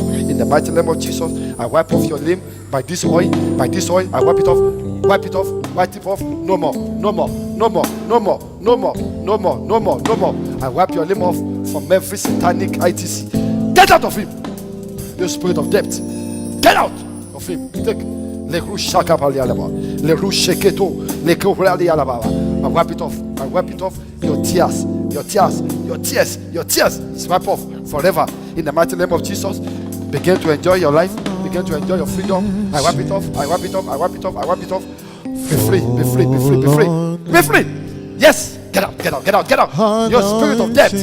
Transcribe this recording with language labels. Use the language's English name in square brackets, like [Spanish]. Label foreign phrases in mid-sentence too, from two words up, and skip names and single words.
[English] In the mighty name of Jesus. I wipe off your name by this oil. By this oil. I wipe it off. Wipe it off. Wipe it off. No more. No more. No more. No more. No more. No more. No more. No more. I wipe your name off from every satanic ITC. Get out of him. The spirit of death. Get out of him. Take. Le rushaka palialaba. Le rusheketo. Le kobralialaba. I wipe it off. I wipe it off. Your tears. Your tears. Your tears. Your tears. Swipe off forever. In the mighty name of Jesus. Begin to enjoy your life. Begin to enjoy your freedom. I wipe it off. I wipe it off. I wipe it off. I wipe it off. Be free. Be free. Be free. Be free. Be free. Yes. Get out. Get out. Get out. Get out. Your spirit of death.